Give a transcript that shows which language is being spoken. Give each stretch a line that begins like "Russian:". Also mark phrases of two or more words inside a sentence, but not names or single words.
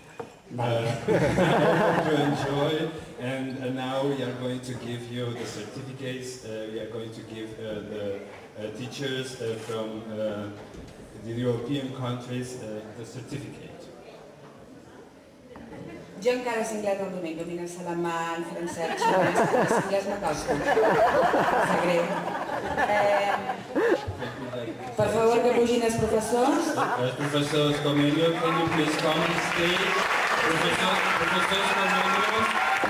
English: I hope you enjoy, and now we are going to give you the certificates. We are going to give the teachers from the European countries the certificate.
Catalan: Jo encara sé anglès el domingo, domino el alemany, francès, xinès, anglès no costa. Sap greu. Per favor, que pugin els professors. Professor Comenius,
English: can you please come on stage?
Catalan: Professors, professors,